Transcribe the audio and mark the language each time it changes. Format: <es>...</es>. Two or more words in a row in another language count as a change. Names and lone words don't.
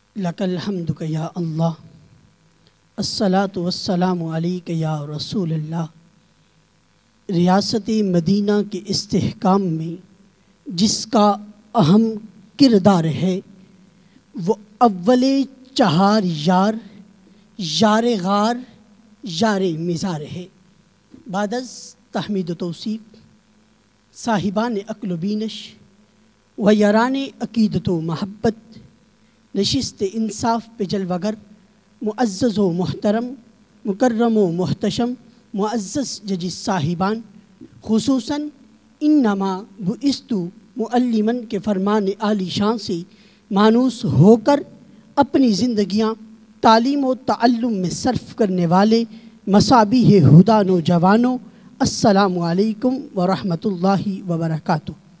<ar>لک الحمد یا اللہ، الصلاۃ والسلام علیک یا رسول اللہ۔</ar> <ur>ریاست مدینہ کے استحکام میں جس کا اہم کردار ہے وہ اول چہار یار، یار غار، یار مزار ہے۔ بعد از تحمید و توصیف صاحبان عقل و بینش و یاران عقیدت و محبت، نشست انصاف پہ جلوگر، معزز و محترم، مکرم و محتشم، معزز جج صاحبان، خصوصاً</ur> <ar>انما بعثت معلماً</ar> <ur>کے فرمان عالی شان سے مانوس ہو کر اپنی زندگیاں تعلیم و تعلم میں صرف کرنے والے مصابیح ہدی نوجوانوں،</ur> <ar>السلام علیکم ورحمۃ اللہ وبرکاتہ۔</ar>